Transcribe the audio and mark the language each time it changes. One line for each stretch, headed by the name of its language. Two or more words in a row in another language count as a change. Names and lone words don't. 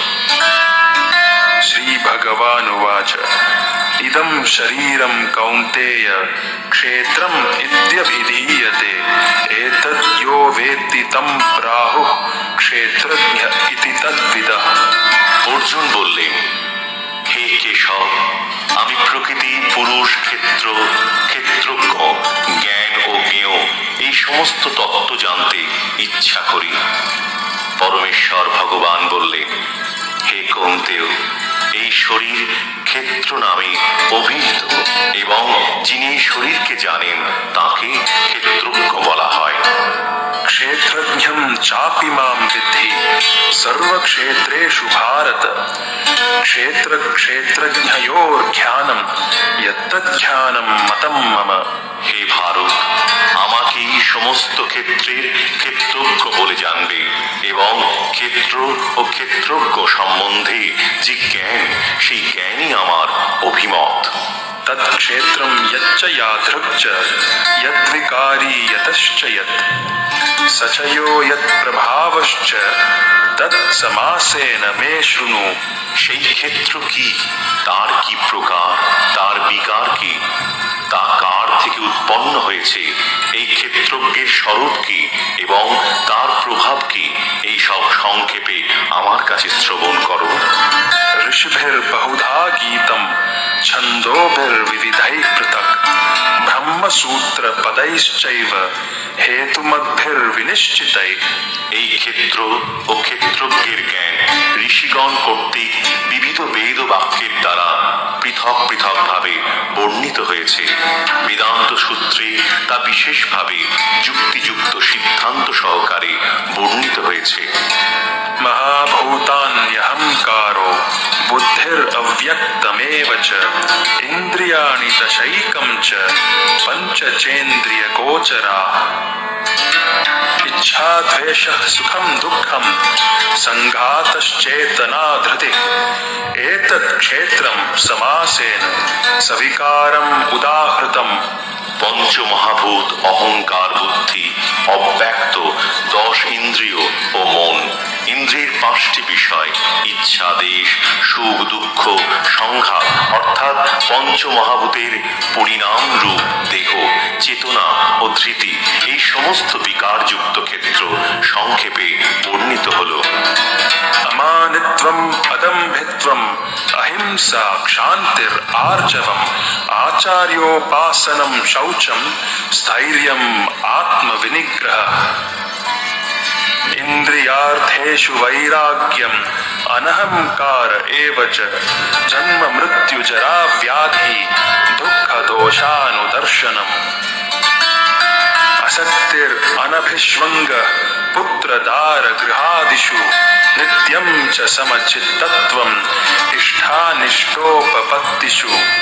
Sanskrit: श्री भगवानुवाच इदं शरीरं कौन्तेय क्षेत्रम् इत्यभिधीयते एतद् यो वेत्ति तं प्राहुः क्षेत्रज्ञ इति तद्विदः।
Bangla: অর্জুন বললেন, হে কেশব, আমি প্রকৃতি পুরুষ ক্ষেত্র ক্ষেত্রজ্ঞ জ্ঞান ও জ্ঞেয় এই সমস্ত তত্ত্ব জানতে ইচ্ছা করি। পরমেশ্বর ভগবান বললেন, হে কৌন্তেয়, এই শরীর ক্ষেত্র নামে অভিহিত এবং যিনি শরীরকে জানেন তাকে ক্ষেত্রজ্ঞ বলা হয়।
Sanskrit: क्षेत्रज्ञं चापि मां विद्धि सर्वक्षेत्रेषु भारत क्षेत्र क्षेत्रज्ञयोर्ज्ञानं यत्तज्ज्ञानं मतं मम।
Bangla: হে ভারত, আমাকেই সমস্ত ক্ষেত্রের ক্ষেত্রজ্ঞ বলে জানবে এবং ক্ষেত্র ও ক্ষেত্রজ্ঞ সম্বন্ধে যে জ্ঞান, সেই জ্ঞানই আমার অভিমত।
Sanskrit: तत्क्षेत्रं यच्च यादृक् यद्विकारी यतश्च यत् स च यो यत्प्रभावश्च तत्समासेन मे शृणु।
Bangla: সেই ক্ষেত্র কি, তার কি প্রকার, তার বিকার কি, তা কার থেকে উৎপন্ন হয়েছে, এই ক্ষেত্রজ্ঞের স্বরূপ কি এবং তার প্রভাব কি, এই সব সংক্ষেপে আমার কাছে শ্রবণ করো।
Sanskrit: ऋषिभिर्बहुधा गीतं छन्दोभिर्विविधैः पृथक् ब्रह्मसूत्रपदैश्चैव हेतुमद्भिर्विनिश्चितैः।
Bangla: এই ক্ষেত্র ও ক্ষেত্রজ্ঞের জ্ঞান ঋষিগণ কর্তৃক বিবিধ বেদ বাক্যের দ্বারা পৃথক পৃথক ভাবে বর্ণিত হয়েছে। বেদান্ত সূত্রে তা বিশেষভাবে যুক্তিযুক্ত সিদ্ধান্ত সহকারে বর্ণিত হয়েছে।
Sanskrit: महाभूतान्यहंकारो बुद्धिरव्यक्तमेव च इन्द्रियाणि दशैकं च पञ्चचेन्द्रियगोचराः इच्छा द्वेषः सुखं दुःखं संघातश्चेतना धृतिः एतत् क्षेत्रं समासेन सविकारम् उदाहृतम्।
Bangla: পঞ্চমহাভূত অহংকার, বুদ্ধি, অব্যক্ত 10 ইন্দ্রিয় ও মন, ইন্দ্রিয়ের 5টি বিষয়, ইচ্ছা, দেশ, সুখ, দুঃখ, সংঘাত অর্থাৎ পঞ্চমহাভূতের পরিণাম রূপ দেহ, চেতনা ও ধৃতি, এই সমস্ত বিকারযুক্ত ক্ষেত্র সংক্ষেপে বর্ণিত হল।
Sanskrit: अमानित्वम् अदम्भित्वम् अहिंसा क्षान्तिर् आर्जवम् आचार्योपासनं शौचं स्थैर्यम् आत्मविनिग्रहः इन्द्रियार्थेषु वैराग्यम् अनहंकार एव च जन्म मृत्युजरा व्याधि दुःखदोषानुदर्शनम् असक्तिरनभिष्वङ्गः पुत्रदार गृहादिषु नित्यं च समचित्तत्वम् इष्टानिष्टोपपत्तिषु